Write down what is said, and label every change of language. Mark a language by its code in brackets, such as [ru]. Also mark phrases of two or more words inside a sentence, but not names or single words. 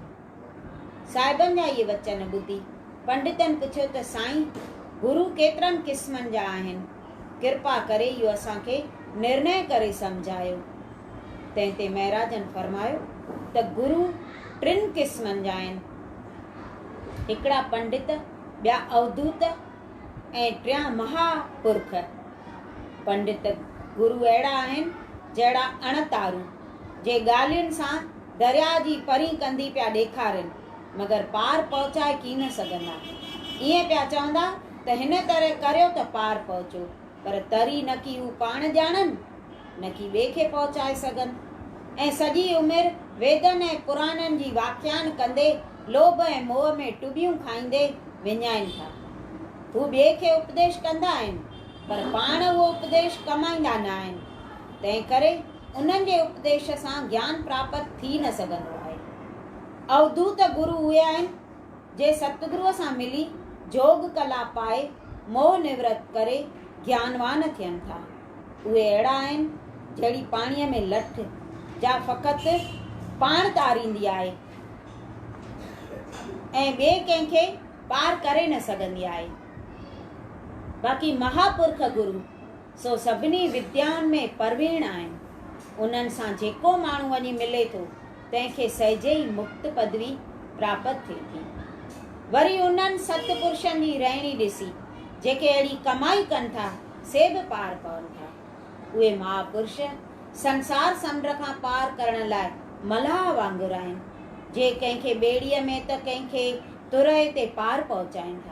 [sd] साहिबनि जा इहे वचन ॿुधी पंडितनि पुछियो त साईं गुरु केतिरनि क़िस्मनि जा आहिनि? कृपा करे इहो असांखे निर्णय करे सम्झायो। तंहिं ते महाराजनि फरमायो त गुरु टिनि क़िस्मनि जा आहिनि। हिकिड़ा पंडित, ॿिया अवधूत ऐं टियां महापुरख। पंडित गुरु अहिड़ा आहिनि जहिड़ा अणतारू जे ॻाल्हियुनि सां दरिया जी परी कंदी पिया ॾेखारनि, मगर पार पहुचाए की न सघंदा। ईअं पिया चवंदा त हिन तरह करियो त पार पहुचो, पर तरी न की हू पाण ॼाणनि न की ॿिए खे पहुचाए सघनि। ऐं सॼी उमिरि वेदनि ऐं पुराणनि जी व्याख्यान कंदे लोभ ऐं मोह में टुबियूं खाईंदे विञाइनि था। हू ॿिए खे उपदेश कंदा आहिनि, पर पाण उहो उपदेश कमाईंदा न आहिनि। तंहिं करे उन्हनि जे उपदेश सां ज्ञान प्राप्त थी न सघंदो आहे। अवधूत गुरु उहे आहिनि जे सतगुरुअ सां मिली जोग कला पाए मोह निवृत करे ज्ञानवान थियनि था। उहे अहिड़ा आहिनि जहिड़ी पाणीअ में लठ जा फ़क़ति पाण तारींदी आहे ऐं ॿिए कंहिंखे पार करे न सघंदी आहे। बाक़ी महापुरख गुरु सो सभिनी विद्याउनि में परवीण आहिनि। उन्हनि सां जेको माण्हू वञी मिले थो तंहिंखे सहजे ई मुक्त पदवी प्राप्त थिए थी। वरी उन्हनि सतपुरुषनि जी रहणी ॾिसी जेके अहिड़ी कमाई कनि था से बि पार पवनि था। उहे महापुरुष संसार समुंड खां पार करण लाइ मलाह वांगुरु आहिनि, जे कंहिंखे ॿेड़ीअ में त कंहिंखे तुरहे ते पार पहुचाइनि था।